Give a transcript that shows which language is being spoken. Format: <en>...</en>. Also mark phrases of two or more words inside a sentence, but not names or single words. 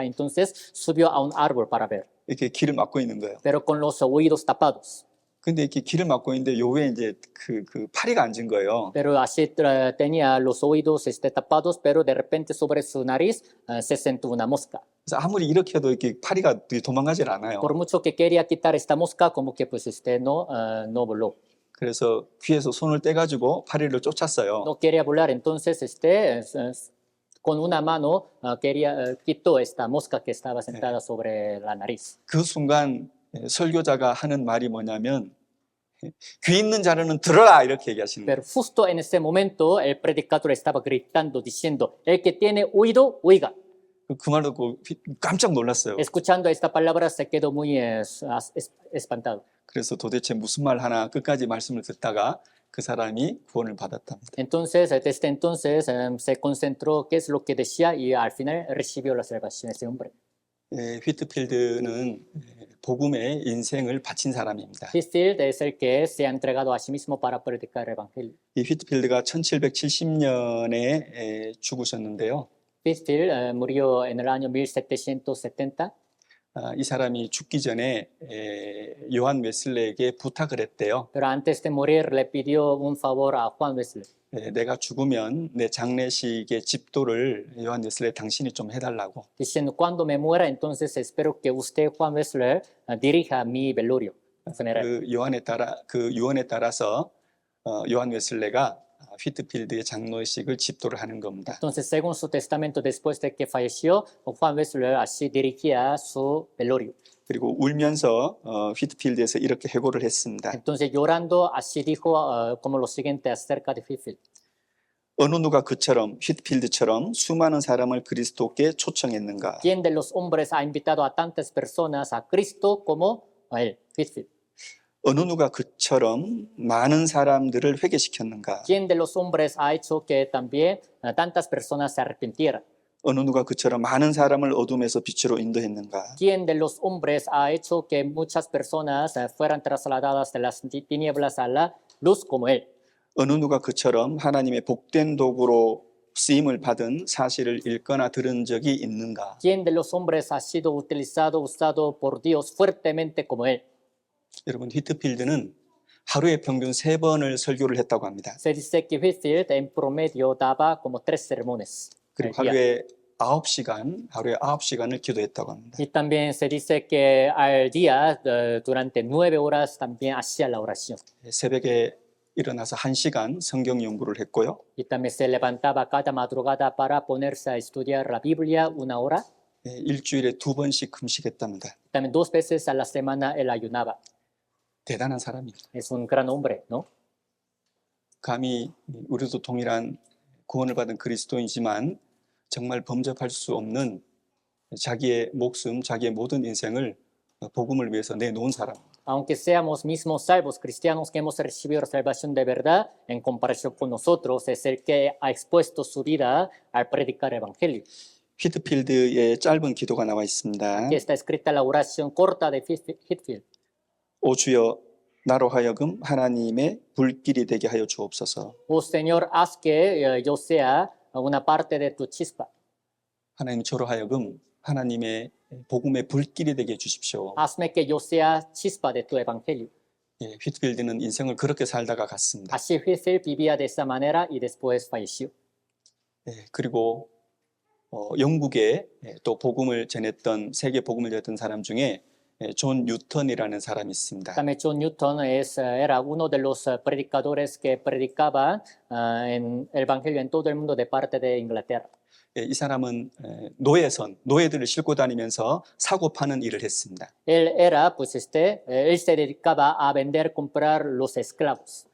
<es>Entonces subió a un árbol para ver,</es> <ko>이렇게 귀를 막고 있는 거예요.</ko> <es>pero con los oídos tapados.</es> <ko>근데 이렇게 귀를 막고 있는데 요 위에 이제 그 파리가 앉은 거예요.</ko> <es>Pero así tenía los oídos tapados, pero de repente sobre su nariz se sentó una mosca.</es> <ko>그래서 아무리 이렇게 해도 이렇게 파리가 도망가질 않아요.</ko> <es>Por mucho que quería quitar esta mosca, como que pues no voló.</es> <ko>그래서 귀에서 손을 떼가지고 파리를 쫓았어요.</ko> <es>No quería volar, entonces con una mano quitó esta mosca que estaba sentada sobre la nariz.</es> <ko>그 순간 설교자가 하는 말이 뭐냐면 귀 있는 자는 들어라 이렇게 얘기하시는 거예요.</ko> <es>Pero justo en ese momento el predicador estaba gritando, diciendo, el que tiene oído, oiga.</es> <ko>그 말 듣고 깜짝 놀랐어요.</ko> <es>Escuchando esta palabra se quedó muy espantado.</es> <ko>그래서 도대체 무슨 말 하나 끝까지 말씀을 듣다가 그 사람이 구원을 받았답니다.</ko> <es>Entonces, desde entonces se concentró qué es lo que decía y al final recibió la salvación ese hombre.</es> <ko>휘트필드는 복음에 인생을 바친 사람입니다.</ko> <es>Whitfield es el que se ha entregado a sí mismo para predicar el evangelio.</es> <ko>이 휘트필드가 1770년에 죽으셨는데요.</ko> <es>Whitfield murió en el año 1770.</es> <ko>이 사람이 죽기 전에 요한 웨슬레에게 부탁을 했대요.</ko> <es>Pero antes de morir le pidió un favor a Juan Wesley.</es> <ko>내가 죽으면 내 장례식의 집도를 요한 웨슬레 당신이 좀 해달라고.</ko> <es>Diciendo, cuando me muera, entonces espero que usted, Juan Wesley, dirija mi velorio funeral.</es> <ko>그 유언에 따라서 요한 웨슬레가 휘트필드의 장례식을 집도를 하는 겁니다.</ko> <es>Entonces, según su testamento, después de que falleció, Juan Wesley así dirigía su velorio.</es> <ko>그리고 울면서 휘트필드에서 이렇게 회고를 했습니다.</ko> <es>Entonces, llorando, así dijo como lo siguiente acerca de Whitfield.</es> <ko>어느 누가 그처럼 휘트필드처럼 수많은 사람을 그리스도께 초청했는가?</ko> <es>¿Quién de los hombres ha invitado a tantas personas a Cristo como a él, Whitfield?</es> <ko>어느 누가 그처럼 많은 사람들을 회개시켰는가?</ko> <es>¿Quién de los hombres ha hecho que también tantas personas se arrepintieran?</es> <ko>어느 누가 그처럼 많은 사람을 어둠에서 빛으로 인도했는가?</ko> <es>¿Quién de los hombres ha hecho que muchas personas fueran trasladadas de las tinieblas a la luz como él?</es> <ko>어느 누가 그처럼 하나님의 복된 도구로 쓰임을 받은 사실을 읽거나 들은 적이 있는가?</ko> <es>¿Quién de los hombres ha sido usado por Dios fuertemente como él?</es> <ko>여러분, 휘트필드는 하루에 평균 3번을 설교를 했다고 합니다.</ko> <es>Se dice que Whitfield en promedio daba como 3 sermones.</es> <ko>그리고</ko> <es>al día.</es> <ko>하루에 9시간을 기도했다고 합니다.</ko> <es>Y también se dice que al día, durante 9 horas, también hacía la oración.</es> <ko>새벽에 일어나서 1시간 성경 연구를 했고요.</ko> <es>Y también se levantaba cada madrugada para ponerse a estudiar la Biblia 1 hora.</es> <ko>일주일에 2번씩 금식했답니다.</ko> <es>También 2 veces a la semana él ayunaba.</es> <ko>대단한 사람입니다.</ko> <es>Es un gran hombre, ¿no?</es> <ko>감히 우리도 동일한 구원을 받은 그리스도이지만 정말 범접할 수 없는 자기의 목숨, 자기의 모든 인생을 복음을 위해서 내놓은 사람.</ko> <es>Aunque seamos mismos salvos cristianos que hemos recibido salvación de verdad, en comparación con nosotros, es el que ha expuesto su vida al predicar el evangelio.</es> <ko>휘트필드의 짧은 기도가 나와 있습니다.</ko> <es>Aquí está escrita la oración corta de Whitfield.</es> <ko>오 주여, 나로 하여금 하나님의 불길이 되게 하여 주옵소서.</ko> <es>Oh Señor, haz que yo sea una parte de tu chispa.</es> <ko>하나님, 저로 하여금 하나님의 복음의 불길이 되게 해 주십시오.</ko> <es>Hazme que yo sea chispa de tu evangelio.</es> <ko>휘트필드는 인생을 그렇게 살다가 갔습니다.</ko> <es>Así Whitfield vivía de esa manera y después falleció.</es> <ko>그리고 영국에 또 복음을 전했던 세계 복음을 전했던 사람 중에 존 뉴턴이라는 사람이 있습니다.</ko> <es>También John Newton era uno de los predicadores que predicaban en el evangelio en todo el mundo de parte de Inglaterra.</es> <ko>이 사람은 노예들을 싣고 다니면서 사고 파는 일을 했습니다.</ko> <es>Él se dedicaba a vender, comprar los esclavos.</es>